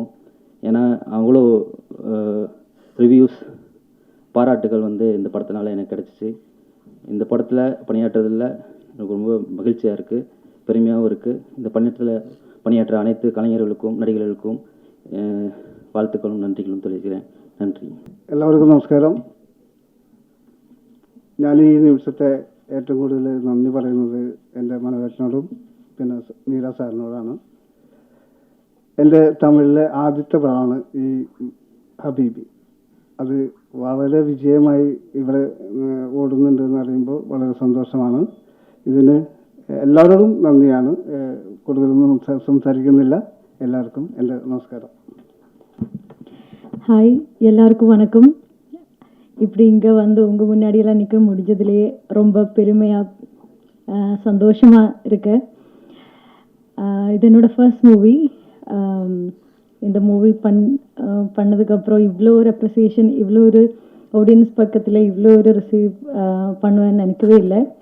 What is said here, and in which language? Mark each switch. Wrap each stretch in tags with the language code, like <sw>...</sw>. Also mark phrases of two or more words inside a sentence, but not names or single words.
<ta>ஏன்னா அவ்வளோ ரிவ்யூஸ், பாராட்டுகள் வந்து இந்த படத்தினால எனக்கு கிடச்சிச்சு. இந்த படத்தில் பணியாற்றுறதில் எனக்கு ரொம்ப மகிழ்ச்சியாக இருக்குது, பெருமையாகவும் இருக்குது. இந்த பணியாற்ற அனைத்து கலைஞர்களுக்கும் நடிகர்களுக்கும் வாழ்த்துக்களும் நன்றிகளும் தெரிவிக்கிறேன்.</ta> <ml>നന്ദി. എല്ലാവർക്കും നമസ്കാരം. ഞാൻ ഈ നിമിഷത്തെ ഏറ്റവും കൂടുതൽ നന്ദി പറയുന്നത് എൻ്റെ മനോഹരനോടും പിന്നെ മീര സാറിനോടാണ്. എൻ്റെ തമിഴിലെ ആദ്യത്തെ പടമാണ് ഈ ഹബീബി. അത് വളരെ വിജയമായി ഇവിടെ ഓടുന്നുണ്ട് എന്ന് അറിയുമ്പോൾ വളരെ സന്തോഷമാണ്. ഇതിന് എല്ലാവരോടും നന്ദിയാണ്. കൂടുതലൊന്നും സംസാരിക്കുന്നില്ല. എല്ലാവർക്കും എൻ്റെ നമസ്കാരം.</ml> <ta>ஹாய், எல்லாருக்கும் வணக்கம். இப்படி இங்கே வந்து உங்கள் முன்னாடியெல்லாம் நிற்க முடிஞ்சதுலேயே ரொம்ப பெருமையாக சந்தோஷமாக இருக்கு. இது என்னோடய</ta> <en>first movie.</en> <ta>இந்த மூவி பண்ணதுக்கப்புறம் இவ்வளோ ஒரு அப்ரிசியேஷன், இவ்வளோ ஒரு ஆடியன்ஸ் பக்கத்தில் இவ்வளோ ஒரு ரிசீவ் பண்ணுவேன்னு நினைக்கவே இல்லை.</ta>